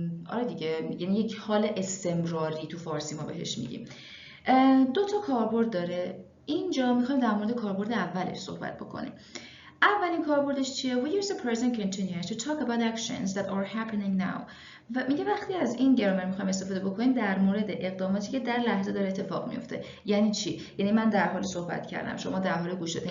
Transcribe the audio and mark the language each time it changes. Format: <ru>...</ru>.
<fa>آره دیگه، یعنی یک حال استمراری تو فارسی ما بهش میگیم. دو تا کاربرد داره. اینجا میخوایم در مورد کاربرد اولش صحبت بکنیم. اولین کاربردش چیه؟</fa> <en>We use the present continuous to talk about actions that are happening now.</en> <fa>و میگه وقتی از این گرامر میخوایم استفاده بکنیم در مورد اقداماتی که در لحظه داره اتفاق میفته. یعنی چی؟ یعنی من در حال صحبت کردم، شما در حال گوش دادن.</fa>